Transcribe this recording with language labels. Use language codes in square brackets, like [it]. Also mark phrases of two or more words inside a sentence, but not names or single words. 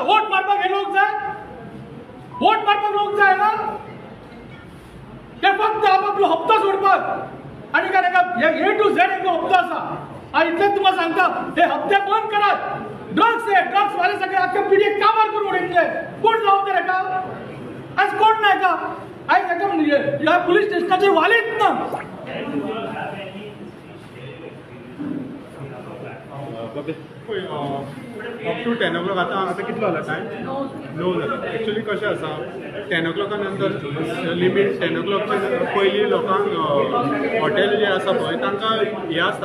[kok] वोट मारपाक हे लोक जाय? वोट मारपाक लोक जाय ना? ते फक्त आपापलो हप्तो सोडपाक आनी काय [en] A to Z [kok] एक हप्तो आसा. आणि इतलेच तुम्हाला सांगता हे हप्ते बंद करा. ड्रग्स वाले सगळे अख्ख्या पिढीक कामार करून उडयतले. [mr] कोण जबाबदार आहे का? आज कोण नाही का? आज एका म्हणजे या पोलीस स्टेशनाचे वालेच ना. [en] up to 10 o'clock [kok] आता कितलो जाला टायम? 9 जाला. एक्चुअली कशें आसा 10 o'clock नंतर लिमीट 10 o'clock पयलीं लोकांक हॉटेल जे आसा पळय तांकां हें आसता.